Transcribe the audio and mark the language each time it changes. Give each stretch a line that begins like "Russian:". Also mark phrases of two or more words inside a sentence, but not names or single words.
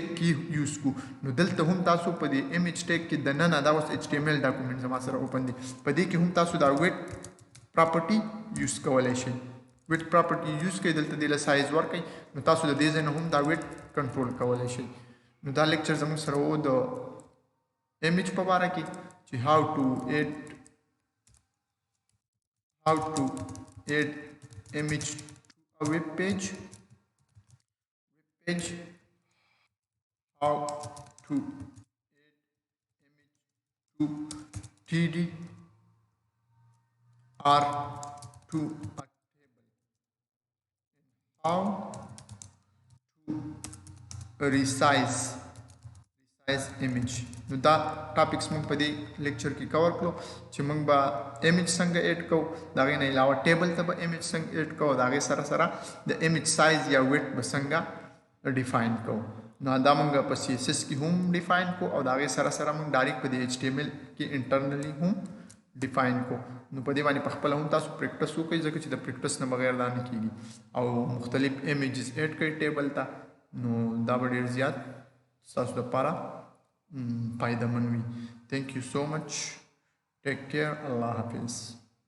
Pashto: کې یوز کو نو دلته هم تاسو په دې ایمیج ټیګ کې دننه دا اوس
English: HTML document
Pashto: زما سره اوپن دی په دې کې هم تاسو دا
English: width property
Pashto: یوز کولی شئ
English: width property
Pashto: یوز کوئ دلته دې له سایز ورکوئ نو تاسو د دې ځای نه هم دا ویډ کنټرول کولی شئ نو دا لیکچر زموږ سره و د ایمیج په باره کې چې
English: how to add image to a web page page, how to add image to TD or to a table, how to resize image.
Pashto: نو دا ټاپکس موږ په دې لیکچر کې کور کړو چې موږ به ایمیج څنګه اډ کوو، دا غي نه علاوه ټیبل ته به ایمیج څنګه اډ کوو، دا غي سره سره د ایمیج سایز یا ویډ به څنګه ډیفاین کوو. نو دا موږ په سی اس اس کې هم ډیفاین کو او دا غي سره سره موږ ډایرکټ په دې ایچ ټی ایم ایل کې انټرنلی هم ډیفاین کو. نو په دې باندې په خپل هم تاسو پریکټس وکړئ ځکه چې د پریکټس نه بغیر دا نه کیږي او مختلف ایمیجز اډ کړئ ټیبل ته، نو دا به ډیر زیات تاسو لپاره فائدہ مند وي.
English: Thank you so much. Take care.
Urdu: Allah Hafiz.